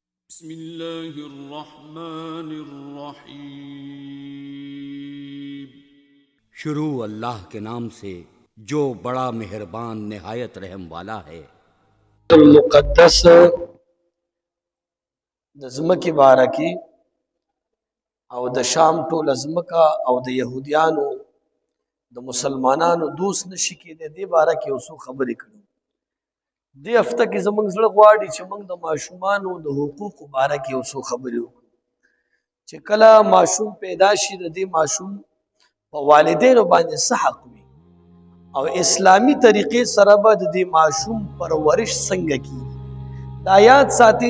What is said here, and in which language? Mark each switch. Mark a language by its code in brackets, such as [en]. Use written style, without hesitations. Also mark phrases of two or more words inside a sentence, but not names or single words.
[ar] بسم الله الرحمن الرحیم۔ [ur] شروع اللہ کے نام سے جو بڑا مہربان نہایت رحم والا ہے۔ [ps] المقدس د ځمکې بارکی او د شام ټول ځمکه او د يهوديانو د مسلمانانو دوست نشي کېدی دې بارکه اوسو خبرې کړو دې هفته کې زمونږ زړه غواړي چې موږ د ماشومانو د حقوق بارکه اوسو خبرې وکړو چې کله ماشوم پیدا شي د دې ماشوم په والدینو باندې څه حق وي او اسلامی طریقې سره به د دې ماشوم پرورش څنګه کیږي دا یاد ساتي